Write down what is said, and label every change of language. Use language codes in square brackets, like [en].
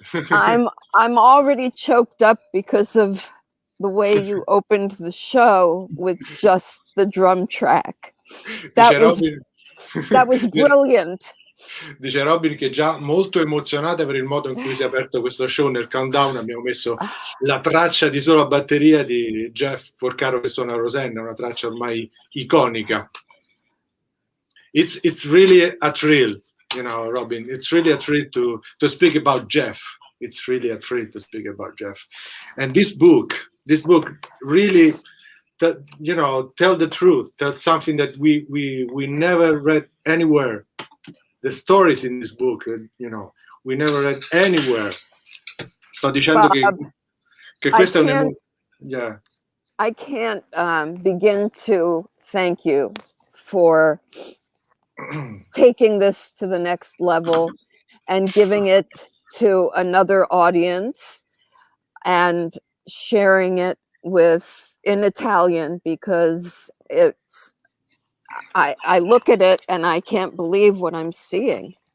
[en] I'm already choked up because of the way you opened the show with just the drum track. That was brilliant. [it] Dice Robyn che è già molto emozionata per il modo in cui si è aperto questo show. Nel countdown abbiamo messo la traccia di sola batteria di Jeff Porcaro che suona Rosanna, una traccia ormai iconica. [en] It's really a thrill, you know, Robyn. It's really a thrill to speak about Jeff. It's really a thrill to speak about Jeff. And this book really, you know, tell the truth, tell something that we never read anywhere. The stories in this book, you know, we never read anywhere. [it] Sto dicendo che questa è yeah. [en] I can't begin to thank you for taking this to the next level and giving it to another audience and sharing it in Italian, because I look at it and I can't believe what I'm seeing.